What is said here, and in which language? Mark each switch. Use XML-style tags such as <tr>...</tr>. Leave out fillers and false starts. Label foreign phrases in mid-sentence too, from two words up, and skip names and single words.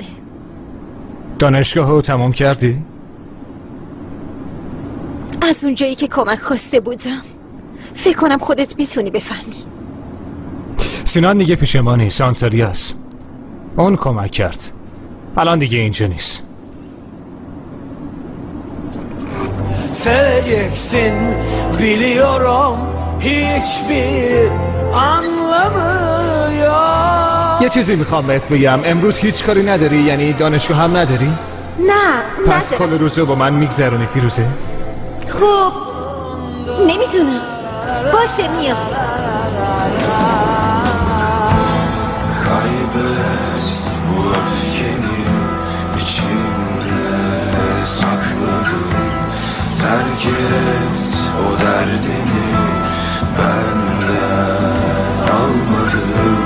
<fa>دانشگاه رو تمام کردی؟ از اونجایی که کمک خواسته بودم فکر کنم خودت میتونی بفهمی. سینان دیگه پیش ما نیست، آنتاریاس. اون کمک کرد، الان دیگه اینجا نیست.</fa> <tr>Seveceksin biliyorum hiçbir anlamı yok.</tr> <fa>یه چیزی میخوام بهت بگم، امروز هیچ کاری نداری؟ یعنی دانشگاه هم نداری؟ نه پس کل روزو با من میگذرونی فیروزه؟ خب نمیدونم، باشه میام.</fa> <tr>Kaybet bu öfkeni içimde sakladım. Terk et o derdini benden almadım.</tr>